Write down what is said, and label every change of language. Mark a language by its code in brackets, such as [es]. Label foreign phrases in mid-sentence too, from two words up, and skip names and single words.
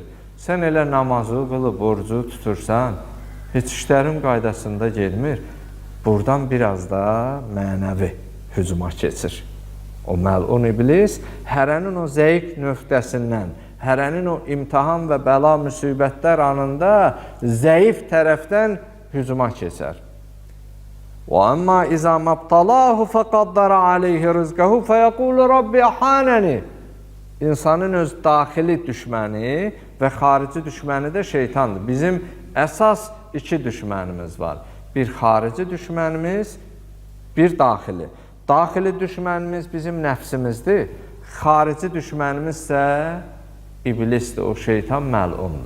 [az] Sən elə namazı qılıb, orucu tutursan, heç işlərin qaydasında gelmir. Buradan biraz da mənəvi hücuma keçir. O məlun iblis hərənin o zəif nöqtəsindən, hərənin o imtihan və bəla müsibətlər anında zəif tərəfdən hücuma keçər. [ar] وَأَمَّا إِذَا مَبْتَلَاهُ فَقَدَّرَ عَلَيْهِ رِزْقَهُ فَيَقُولُ رَبِّ أَحَانَنِ. [az] İnsanın öz daxili düşməni və xarici düşməni də şeytandır. Bizim əsas 2 düşmənimiz var. Bir xarici düşmənimiz, bir daxili. Daxili düşmənimiz bizim nəfsimizdir. Xarici düşmənimiz isə iblisdir, o şeytan məlundur.